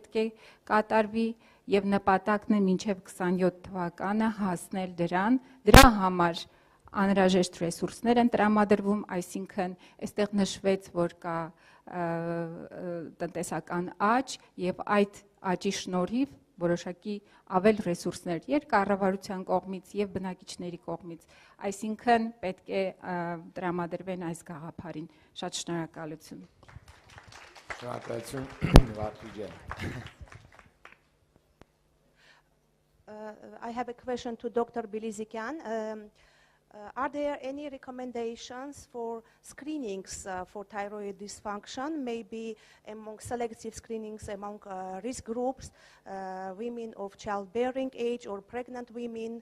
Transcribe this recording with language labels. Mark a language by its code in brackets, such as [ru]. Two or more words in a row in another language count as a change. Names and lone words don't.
[hy] է կատարվի եւ նպատակն է մինչեւ 27 թվականը հասնել դրան, դրա համար անհրաժեշտ ռեսուրսներ են տրամադրվում, այսինքն այստեղ նշվեց, որ կա տնտեսական աճ եւ այդ աճի շնորհիվ որոշակի ավել ռեսուրսներ երկկառավարության կողմից եւ բնակիչների կողմից, այսինքն պետք է տրամադրվեն այս գաղափարին։ Շատ շնորհակալություն։ [en] I have a question to Dr. Bilizikian. Are there any recommendations for screenings for thyroid dysfunction, maybe among selective screenings among risk groups, women of childbearing age or pregnant women?